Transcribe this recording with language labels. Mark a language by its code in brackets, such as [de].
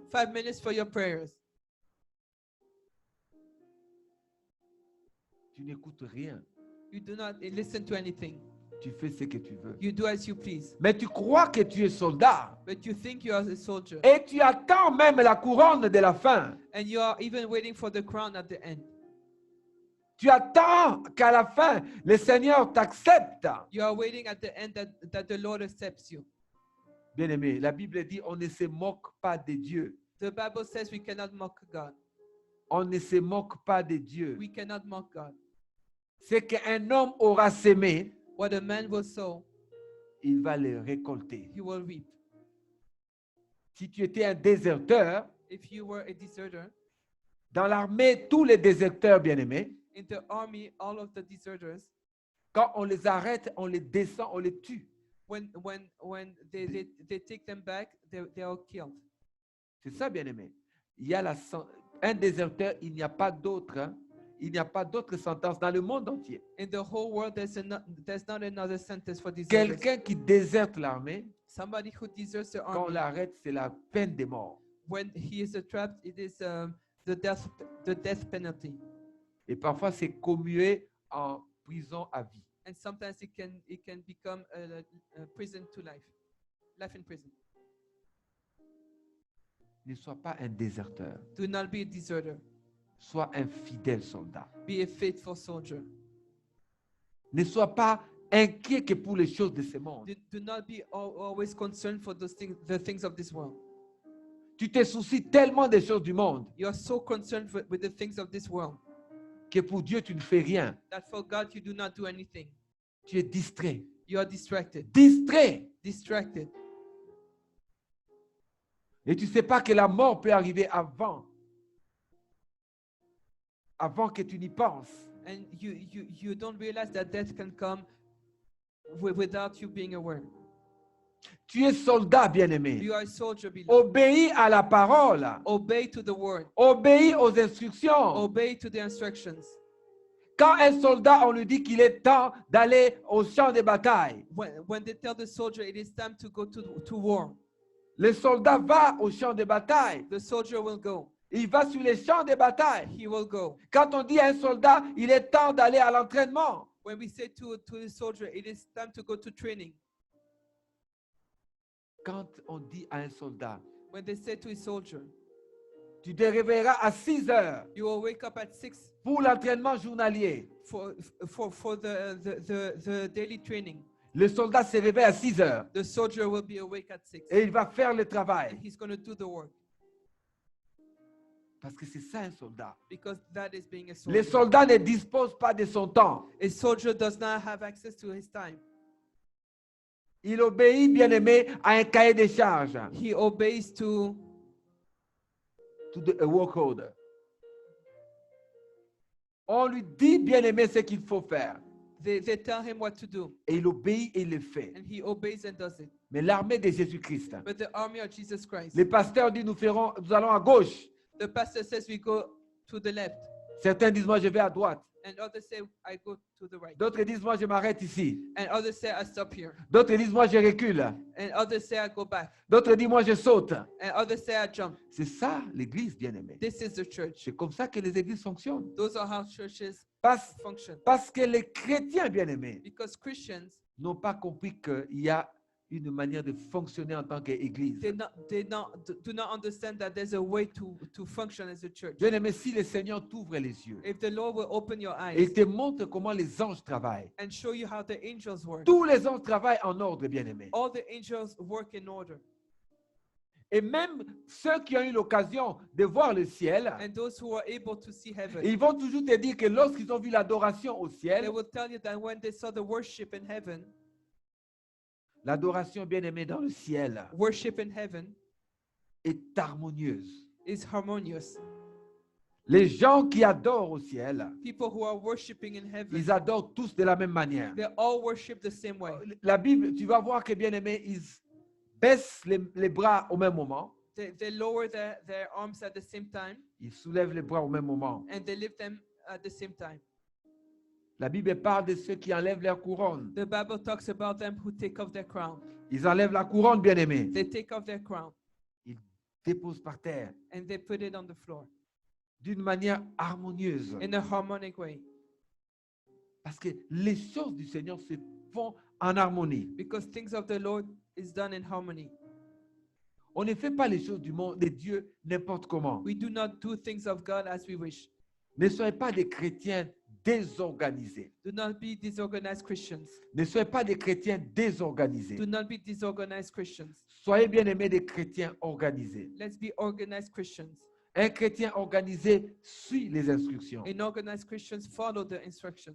[en] 5 minutes for your prayers. [fr] Tu n'écoutes rien. [en] You do not listen to anything. [fr] Tu fais ce que tu veux. [en] You do as you please. [fr] Mais tu crois que tu es soldat. [en] But you think you are a soldier. [fr] Et tu attends même la couronne de la fin. [en] And you are even waiting for the crown at the end. [fr] Tu attends qu'à la fin, le Seigneur t'accepte. [en] You are waiting at the end that the Lord accepts you. [fr] Bien-aimé, la Bible dit, on ne se moque pas de Dieu. [en] The Bible says we cannot mock God. [fr] On ne se moque pas de Dieu. [en] We cannot mock God. [fr] Ce qu'un homme aura sémé, [en] What a man will sow, [fr] il va le récolter. [en] he will reap. [fr] Si tu étais un déserteur, [en] If you were a deserter, [fr] dans l'armée, tous les déserteurs, bien-aimés, [en] in the army, all of the deserters, [fr] quand on les arrête, on les descend, on les tue. [en] when they take them back, they are killed. [fr] C'est ça, bien-aimé. Il y a un déserteur, il n'y a pas d'autre. Hein. Il n'y a pas d'autre sentence dans le monde entier. [en] In the whole world, there's not another sentence for deserters. [fr] Quelqu'un qui déserte l'armée, [en] Somebody who deserts the [fr] quand on [en] army, [fr] l'arrête, c'est la peine de mort. [en] when he is trapped, it is the death penalty. [fr] Et parfois, c'est commué en prison à vie. [en] And sometimes it can become a prison to life in prison. [fr] Ne sois pas un déserteur. [en] Do not be a deserter. [fr] Sois un fidèle soldat. [en] Be a faithful soldier. [fr] Ne sois pas inquiet que pour les choses de ce monde. [en] Do not be always concerned for those things, the things of this world. [fr] Tu te soucies tellement des choses du monde [en] You are so concerned with the things of this world [fr] que pour Dieu, tu ne fais rien. [en] that for God you do not do anything. [fr] Tu es distrait. [en] You are distracted. [fr] Distrait. [en] Distracted. [fr] Et tu ne sais pas que la mort peut arriver avant que tu n'y penses. [en] And you don't realize that death can come without you being aware. [fr] Tu es soldat, bien-aimé. [en] You are a soldier, beloved. [fr] Obéis à la parole. [en] Obey to the word. [fr] Obéis aux instructions. [en] Obey to the instructions. [fr] Quand un soldat, on lui dit qu'il est temps d'aller au champ de bataille, [en] When they tell the soldier it is time to go to war, [fr] le soldat va au champ de bataille. [en] the soldier will go. [fr] Il va sur les champs de bataille. [en] He will go. [fr] Quand on dit à un soldat, il est temps d'aller à l'entraînement, [en] When we say to the soldier it is time to go to training, [fr] quand on dit à un soldat, [en] when they say to a soldier, [fr] tu te réveilleras à 6 heures [en] you will wake up at 6 [fr] pour l'entraînement journalier. [en] for the daily training. [fr] Le soldat se réveille à 6 heures [en] The soldier will be awake at 6. [fr] et il va faire le [en] And [fr] travail. [en] he's going to do the work [fr] Parce que c'est ça un soldat. [en] because that is being a [fr] Le [en] soldier. [fr] soldat ne dispose pas de son temps. [en] A soldier does not have access to his time. [fr] Il obéit, bien-aimé, à un cahier de charges, [en] He obeys to a work order. [fr] On lui dit, bien-aimé, ce qu'il faut faire. [en] they tell him what to do, [fr] Et il obéit et il le fait. [en] and he obeys and does it. [fr] Mais l'armée de Jésus-Christ, [en] But the army of Jesus Christ, [fr] les pasteurs disent, nous allons à gauche. [en] the pastor says we go to the left, [fr] Certains disent, moi, je vais à droite. [en] and others say I go to the right, [fr] D'autres disent, moi, je m'arrête ici. [en] and others say I stop here, [fr] D'autres disent, moi, je recule. [en] and others say I go back, [fr] D'autres disent, moi, je saute. [en] and others say I jump. [fr] C'est ça, l'église, bien-aimé. [en] This is the church. [fr] C'est comme ça que les églises fonctionnent. [en] Those are how churches [fr] Parce, [en] function. [fr] parce que les chrétiens, bien-aimés, [en] Because Christians, [fr] n'ont pas compris qu'il y a une manière de fonctionner en tant qu'église. [en] do not understand that there's a way to function as a church. [fr] Bien-aimé, si le Seigneur t'ouvre les yeux [en] If the Lord will open your [fr] et [en] eyes [fr] te montre comment les anges travaillent, [en] and show you how the angels work, [fr] tous les anges travaillent en ordre, bien-aimé. [en] all the angels work in order. [fr] Et même ceux qui ont eu l'occasion de voir le ciel, [en] And those who are able to see heaven, [fr] ils vont toujours te dire que lorsqu'ils ont vu l'adoration au [en] they [fr] ciel, [en] will tell you that when they saw the worship in heaven, [fr] l'adoration, bien-aimé, dans le ciel [en] worship in heaven [fr] est harmonieuse. [en] is harmonious. [fr] Les gens qui adorent au ciel, [en] People who are worshiping in heaven, [fr] ils adorent tous de la même manière. [en] they all worship the same way. [fr] La Bible, tu vas voir que, bien-aimé, ils baissent les bras au même moment, [en] They lower their arms at the same time, [fr] ils soulèvent les bras au même moment. [en] and they lift them at the same time. [fr] La Bible parle de ceux qui enlèvent leur couronne. [en] The Bible talks about them who take off their crown. [fr] Ils enlèvent la couronne, bien-aimé. [en] They take off their crown [fr] Ils déposent par terre [en] and they put it on the floor [fr] d'une manière harmonieuse. [en] in a harmonic way. [fr] Parce que les choses du Seigneur se font en harmonie. [en] Because things of the Lord is done in harmony. [fr] On ne fait pas les choses du monde de Dieu n'importe comment. [en] We do not do things of God as we wish. [fr] Ne soyez pas des chrétiens désorganisés. [en] Do not be disorganized Christians. [fr] Ne soyez pas des chrétiens désorganisés. [en] Do not be disorganized Christians. [fr] Soyez bien aimés des chrétiens organisés. [en] Let's be organized Christians. [fr] Un chrétien organisé suit les instructions. [en] And organized Christians follow the instructions.